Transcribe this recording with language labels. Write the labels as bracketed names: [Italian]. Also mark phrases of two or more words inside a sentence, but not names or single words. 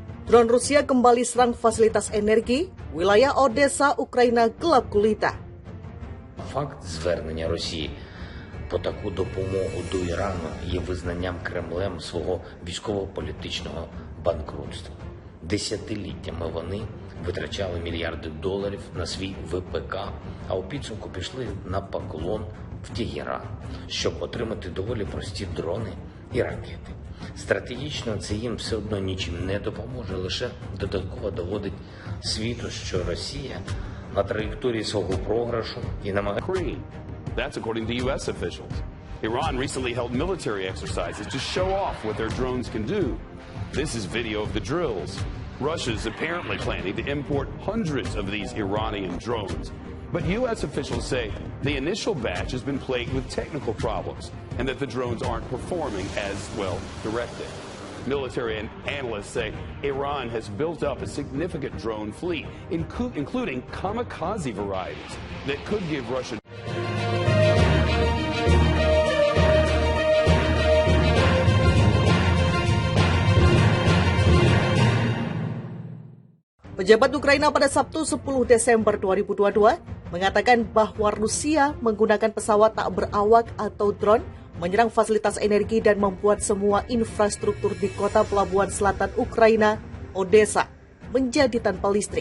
[Indonesian] Drone Rusia kembali serang fasilitas energi, wilayah Odesa, Ukraina gelap gulita. [Ukrainian] Факт звернення Росії по таку допомогу до Ірану є визнанням Кремлем свого військово-політичного банкрутства. Десятиліттями вони витрачали мільярди доларів на свій ВПК, а у підсумку пішли на поклон в Тегеран, щоб отримати доволі прості дрони і ракети. Стратегічно це їм все одно нічим не допоможе, лише додатково доводить світу, що Росія на траєкторії свого програшу і намагається. [English] That's according to U.S. officials. Iran recently held military exercises to show off what their drones can do. This is video of the drills. Russia's apparently planning to import hundreds of these Iranian drones. But U.S. officials say the initial batch has been plagued with technical problems and that the drones aren't performing as well directed. Military analysts say Iran has built up a significant drone fleet, including kamikaze varieties, that could give Russia. [Indonesian] Pejabat Ukraina pada Sabtu 10 Desember 2022 mengatakan bahwa Rusia menggunakan pesawat tak berawak atau drone menyerang fasilitas energi dan membuat semua infrastruktur di kota pelabuhan selatan Ukraina, Odesa, menjadi tanpa listrik.